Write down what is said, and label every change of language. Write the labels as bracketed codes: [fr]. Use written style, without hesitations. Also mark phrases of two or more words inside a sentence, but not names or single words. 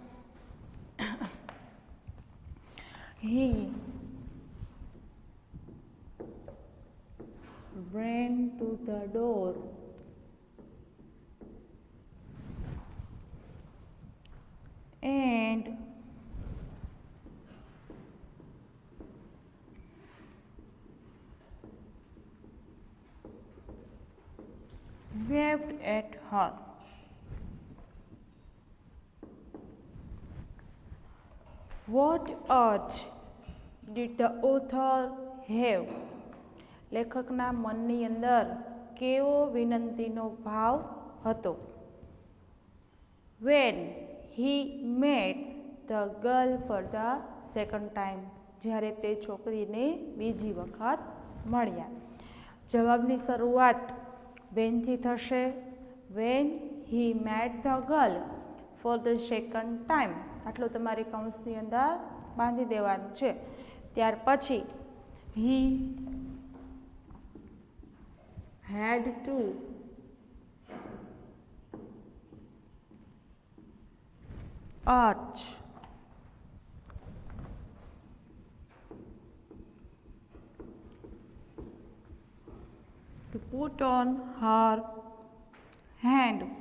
[en] he ran to the door and waved at her. What urge did the author have? [gu] લેખકના મનની અંદર કેવો વિનંતીનો ભાવ હતો? [en] When he met the girl for the second time, [gu] જ્યારે તે છોકરીને બીજી વખત મળ્યા. જવાબની શરૂઆત when થી થશે. [en] When he met the girl for the second time, [gu] આટલું તમારે કૌંસની અંદર બાંધી દેવાનું છે. ત્યાર પછી [en] he had to urge to put on her hand